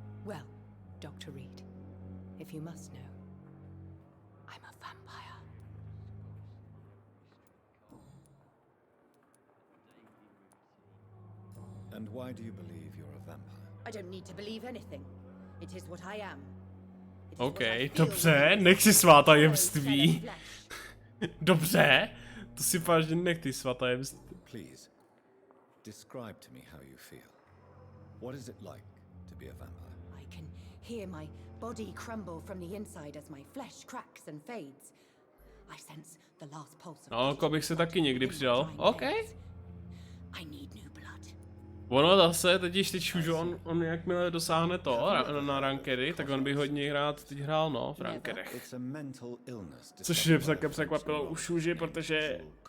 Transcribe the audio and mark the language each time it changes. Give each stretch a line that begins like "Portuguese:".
English: Well, Dr. Reed, if you must know, I'm a vampire. And why do you believe you're a vampire? I don't need to believe anything. It is what I am.
Czech: OK, dobře, nech si svá tajemství. Dobře, to si vážně nech ty svá tajemství.
English: Please, describe to me how you feel. What is it like to be a vampire? I can hear my body crumble from the inside as my flesh cracks and fades. I sense the last pulse of
Czech: jako bych se taky někdy přidal.
English: OK. I need new blood.
Czech: Ono zase, teď už on jakmile dosáhne to na rankedy, tak on by hodně teď hrál v rankedech. Což mě také překvapilo už, protože...